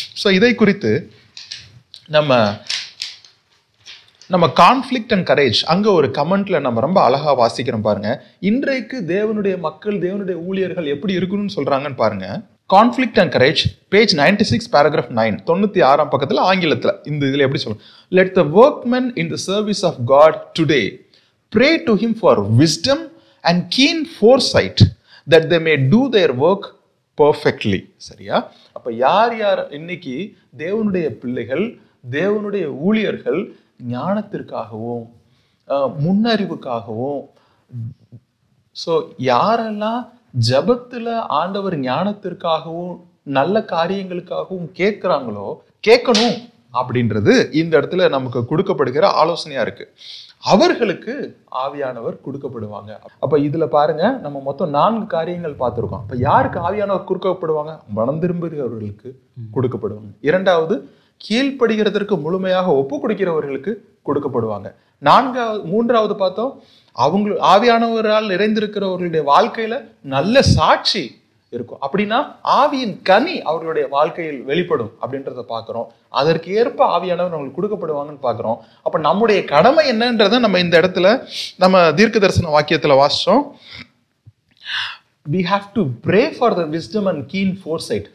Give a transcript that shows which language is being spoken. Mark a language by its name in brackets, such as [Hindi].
[Tamil] So இதை குறித்து நம்ம கான்ஃப்ளிக்ட் அண்ட் கரேஜ் அங்க ஒரு கமெண்ட்ல நம்ம ரொம்ப அழகா வாசிக்கிறோம் பாருங்க. இன்றைக்கு தேவனுடைய மக்கள், தேவனுடைய ஊழியர்கள் எப்படி இருக்கணும்னு சொல்றாங்கன்னு பாருங்க. Conflict and courage, page 96 paragraph 9, 96ஆம் பக்கத்துல ஆங்கிலத்துல இந்த இதுல எப்படி சொல்றோம்? [English] Let the workmen in the service of God today pray to him for wisdom and keen foresight that they may do their work perfectly. [Tamil] சரியா? அப்ப யார் யார் இன்னைக்கு தேவனுடைய பிள்ளைகள், தேவனுடைய ஊழியர்கள் ஞானத்திற்காகவும் முன்னறிவுக்காகவும், ஸோ யாரெல்லாம் ஜபத்துல ஆண்டவர் ஞானத்திற்காகவும் நல்ல காரியங்களுக்காகவும் கேட்கிறாங்களோ, கேட்கணும் அப்படின்றது இந்த இடத்துல நமக்கு கொடுக்கப்படுகிற ஆலோசனையா இருக்கு. அவர்களுக்கு ஆவியானவர் கொடுக்கப்படுவாங்க. அப்ப இதுல பாருங்க, நம்ம மொத்தம் 4 காரியங்கள் பார்த்திருக்கோம். அப்ப யாருக்கு ஆவியானவர் கொடுக்கப்படுவாங்க? மனம் திரும்புகிறவர்களுக்கு கொடுக்கப்படுவாங்க. இரண்டாவது, கீழ்ப்படுகிறதற்கு முழுமையாக ஒப்பு கொடுக்கிறவர்களுக்கு கொடுக்கப்படுவாங்க. மூன்றாவது பார்த்தோம், அவங்க ஆவியானவரால் நிறைந்திருக்கிறவர்களுடைய வாழ்க்கையில நல்ல சாட்சி இருக்கும். அப்படின்னா ஆவியின் கனி அவர்களுடைய வாழ்க்கையில் வெளிப்படும் அப்படின்றத பார்க்கிறோம். அதற்கு ஏற்ப ஆவியானவர் அவங்களுக்கு கொடுக்கப்படுவாங்கன்னு பார்க்கிறோம். அப்ப நம்முடைய கடமை என்னன்றத நம்ம இந்த இடத்துல நம்ம தீர்க்க தரிசன வாக்கியத்துல வாசிச்சோம். [English] we have to pray for the wisdom and keen foresight.